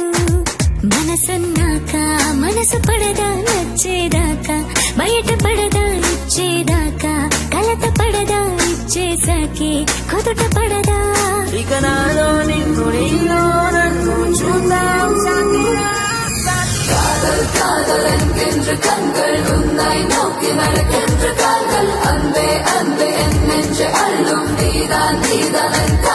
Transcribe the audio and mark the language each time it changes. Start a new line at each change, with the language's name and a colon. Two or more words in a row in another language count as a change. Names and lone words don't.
Telugu: మనసన్నాక మనసు పడదా నచ్చేదాకా, బయట పడదా ఇచ్చేదాకా, కలత పడదా ఇచ్చేసాకే కుదుట పడదా. ఇక నాలో నిన్ను నీలో నన్ను చూద్దాం సాగిరా.
Tamil: காதலென்கின்ற கண்கள் உன்னை நோக்கி நடக்கின்ற கால்கள், அன்பே அன்பே என் நெஞ்சை அள்ளும் நீதான் நீதான்